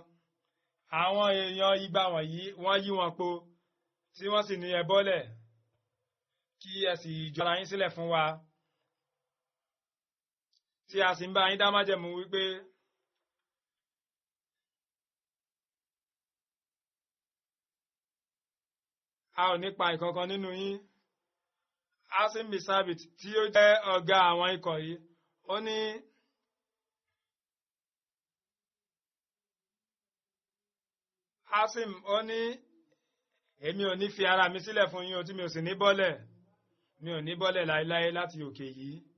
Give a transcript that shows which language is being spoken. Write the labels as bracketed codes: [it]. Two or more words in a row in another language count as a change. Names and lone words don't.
[yo] Àwọn èèyàn 200 wọ̀nyí wọ́n yí wọn po tí wọ́n sì ní ẹ bọ́lẹ̀ kí ẹ sì jọra yín sílẹ̀ fún wa tí a sì ń bá yín dá májẹ̀mú wípé a ò ní pa ìkankan nínú yín. Asim bin Sabit tí ó jẹ́ ọ̀gá àwọn ikọ̀ yìí ó ní Asim ó ní èmi ò ní fi ara mi sílẹ̀ fún yín o tí mi ò sì ní bọ́lẹ̀ mi ò ní bọ́lẹ̀ láéláé láti òkè yìí.